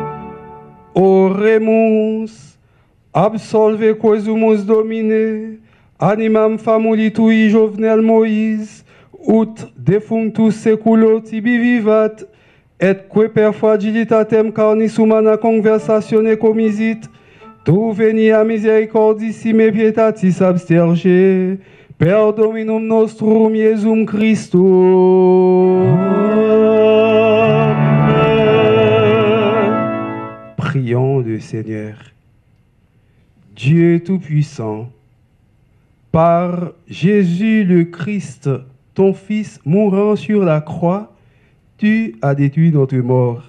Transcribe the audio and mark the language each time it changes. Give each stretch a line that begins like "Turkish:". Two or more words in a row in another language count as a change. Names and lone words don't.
Latin: Oremus, absolve quesumus Domine, animam famuli tui Jovenel Moïse, ut defunctus seculo tibi vivat, et que per fragilitatem carnis humana conversatione comisit, tu venia misericordissime pietatis absterge, per Dominum nostrum Iesum Christum.
French: Prions le Seigneur. Dieu Tout-Puissant, Par Jésus le Christ, ton Fils mourant sur la croix, tu as détruit notre mort.